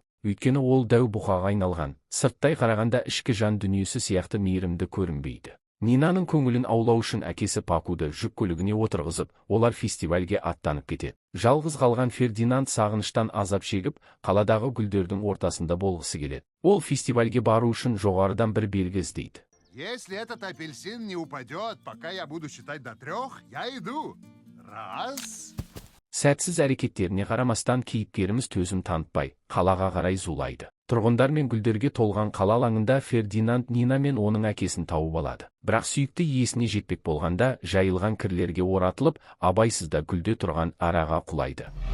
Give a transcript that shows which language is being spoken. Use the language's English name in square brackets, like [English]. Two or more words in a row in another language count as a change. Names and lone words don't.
[Kazakh] Өйткені ол дәу бұқаға айналған, сырттай қарағанда ішкі жан дүниесі сияқты мейірімді көрінбейді. Нинаның көңілін аулау үшін әкесі Пакуды жүк көлігіне отырғызып, олар фестивальге аттанып кетеді. Жалғыз қалған Фердинанд сағыныштан азап шегіп, қаладағы гүлдердің ортасында болғысы келеді. Ол фестивальге бару үшін жоғарыдан бір белгі іздейді. [Russian] Если этот апельсин не упадет, пока я буду считать до 3, я иду. Раз. [Kazakh] Сәтсіз әрекеттеріне қарамастан кейіпкеріміз төзім танытпай, қалаға қарай зулайды. Тұрғындар мен гүлдерге толған қала алаңында Фердинанд Нина мен оның әкесін тауып алады. Бірақ сүйікті иесіне жетпек болғанда жайылған кірлерге оратылып, абайсызда гүлде тұрған араға құлайды.